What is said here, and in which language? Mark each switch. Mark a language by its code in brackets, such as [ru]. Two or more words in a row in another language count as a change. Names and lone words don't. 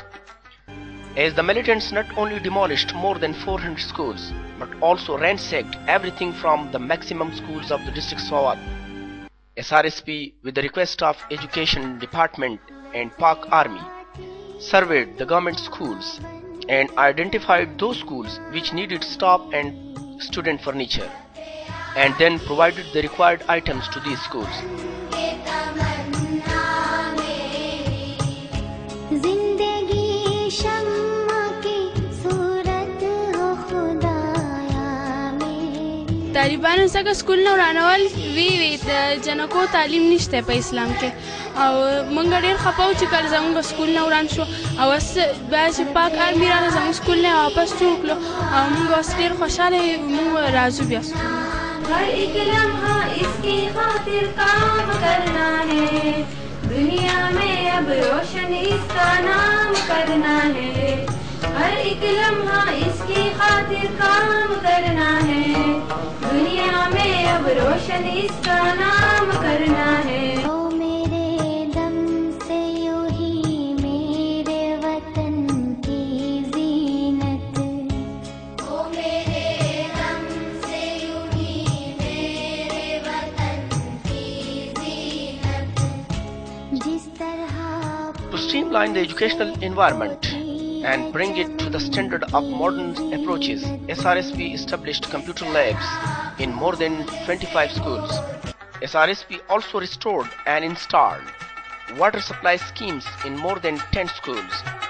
[en] As the militants not only demolished more than 400 schools but also ransacked everything from the maximum schools of the district Swat, SRSP, with the request of Education Department and Pak Army, surveyed the government schools and identified those schools which needed staff and student furniture, and then provided the required items to these schools. [ps] طالبانو څنګه سکول نه ورانول وی د جنکو تعلیم نشته په اسلام کې او مونږ ډېر خفه وو چې کله زموږ سکول نه وران شو او اوس بیا چې پاک آرمي راغی زموږ سکول نه واپس جوړ کړو او مونږ اوس ډېر خوشحاله یو مونږ راځو بیا [ur] هر ایک لمحہ اس کی خاطر کام کرنا ہے دنیا میں اب روشن اس کا نام کرنا ہے ہر ایک لمحہ اس کی خاطر کام کرنا ہے دنیا میں اب روشن اس کا نام کرنا ہے او میرے دم سے یوں ہی میرے وطن کی زینت او میرے دم سے یوں ہی میرے وطن کی زینت جس طرح [en] To streamline the educational environment and bring it to the standard of modern approaches, SRSP established computer labs in more than 25 schools. SRSP also restored and installed water supply schemes in more than 10 schools.